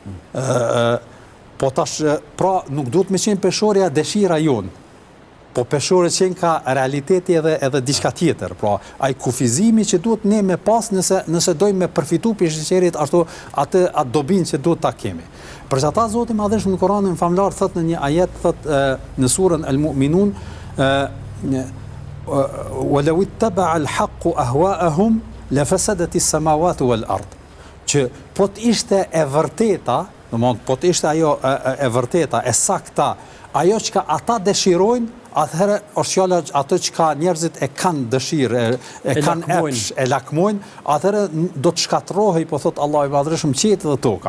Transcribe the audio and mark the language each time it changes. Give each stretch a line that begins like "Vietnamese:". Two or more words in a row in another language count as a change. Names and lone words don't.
Albanian: Po tash pra nuk duhet me qenë peshorja dëshira jonë. Po peshore qenë ka realiteti edhe diçka tjetër. Pra, ai kufizimi që duhet ne me pas nëse dojmë me përfitu për sheqerit atë dobin që duhet ta kemi. Për ata Zoti Madhëshëm në Koranin famlar thot në një ajet, thot në surën Al-Mu'minun,
Arabic: وَلَوِ اتَّبَعَ الْحَقُّ أَهْوَاءَهُمْ لَفَسَدَتِ السَّمَاوَاتُ وَالْأَرْضِ.
Albanian: Që po të ishte e vërteta, po të ishte ajo e vërteta, e sakta, ajo që ata dëshirojnë, atëherë është fjala ato që njerëzit e kanë dëshirë, e kanë epsh, e lakmojnë, atëherë do të shkatërrohej, po thot Allahu i Madhërisht, qiejt dhe toka.